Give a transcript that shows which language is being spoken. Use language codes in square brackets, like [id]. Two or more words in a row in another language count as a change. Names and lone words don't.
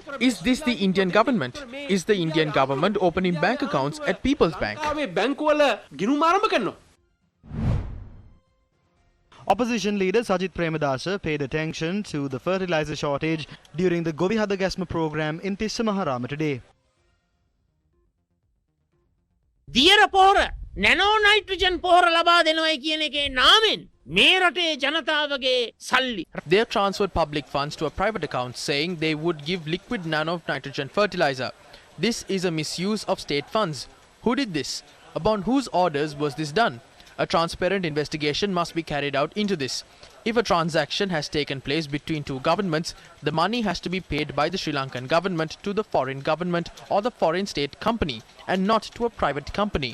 [en] Is this the Indian government? Is the Indian government opening bank accounts at People's Bank? Opposition leader Sajith Premadasa paid attention to the fertilizer shortage during the Govi Hadagasma program in Tissa Maharama today. [si] දියර පොහොර [en] nano nitrogen [si] පොහොර ලබා දෙනවායි කියන එකේ නාමෙන් මේ රටේ ජනතාවගේ සල්ලි. [en] They have transferred public funds to a private account saying they would give liquid nano-nitrogen fertilizer. This is a misuse of state funds. Who did this? Upon whose orders was this done? A transparent investigation must be carried out into this. If a transaction has taken place between 2 governments, the money has to be paid by the Sri Lankan government to the foreign government or the foreign state company and not to a private company.